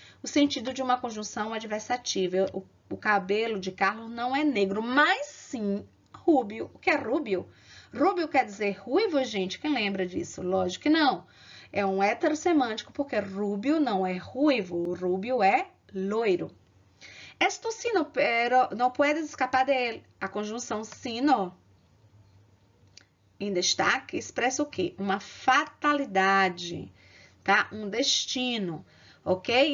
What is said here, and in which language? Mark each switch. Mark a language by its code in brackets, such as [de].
[pt] O sentido de uma conjunção adversativa. O cabelo de Carlos não é negro, mas sim rubio. O que é rubio? Rubio quer dizer ruivo, gente? Quem lembra disso? Lógico que não. É um heterossemântico, porque rubio não é ruivo. O rubio é loiro. [es] Esto sino, pero no puedes escapar de él. [pt] A conjunção sino em destaque expressa o quê? Uma fatalidade, tá? Um destino, ok?